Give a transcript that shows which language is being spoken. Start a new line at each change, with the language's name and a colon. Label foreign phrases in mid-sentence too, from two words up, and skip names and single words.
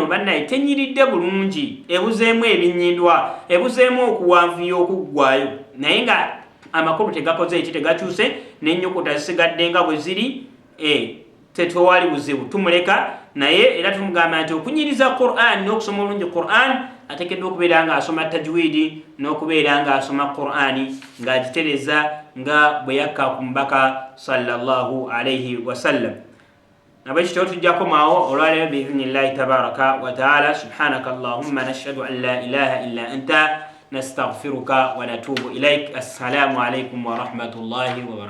Ganda: bannaye tenyiridde bulungi ebuzeemu ebinyindwa ebuzeemu okuwanvuya okuggwayo naye nga amakulu tegakoze eki tegakyuse n'ennyukuta zisigadde nga bwe ziri tetwali buzibu tumuleka naye era tumugamba nti okunyiriza Qur'an n'okusoma olungi Qur'an ateekeddwa okubeera ng'asoma tajwidi n'okubeera ng'asoma Qur'ani ng'agitereza nga bwe yakka ku mubaka
Arabic: صلى الله عليه وسلم.
Ganda: nabwekityo tujjako maawo olwaleero
Arabic: بإذن الله تبارك وتعالى. سبحانك اللهم نشهد أن لا إله إلا أنت نستغفرك ونتوب إليك. السلام عليكم ورحمة الله وبركاته.